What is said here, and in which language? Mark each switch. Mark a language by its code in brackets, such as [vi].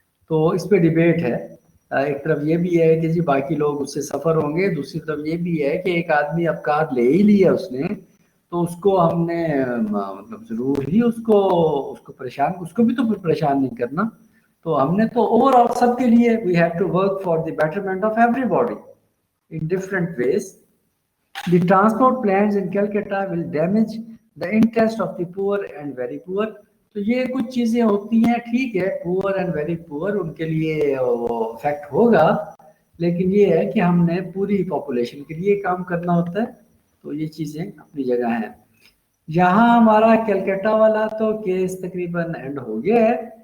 [hi] तो इस पे डिबेट है। एक तरफ ये भी है कि जी बाकी लोग उससे सफ़र होंगे, दूसरी तरफ ये भी है कि एक आदमी अब कार ले ही ली है उसने, तो उसको हमने ज़रूर ही उसको परेशान, उसको भी तो परेशान नहीं करना। तो हमने तो ओवरऑल सबके लिए [en] We have to work for the betterment of everybody in different ways. The transport plans in Calcutta will damage the interest of the poor and very poor. [hi] तो ये कुछ चीज़ें होती हैं, ठीक है, [en] poor and very poor [hi] उनके लिए वो इफेक्ट होगा, लेकिन ये है कि हमने पूरी पॉपुलेशन के लिए काम करना होता है, तो ये चीज़ें अपनी जगह हैं। यहाँ हमारा कलकत्ता वाला तो केस तकरीबन एंड हो गया है।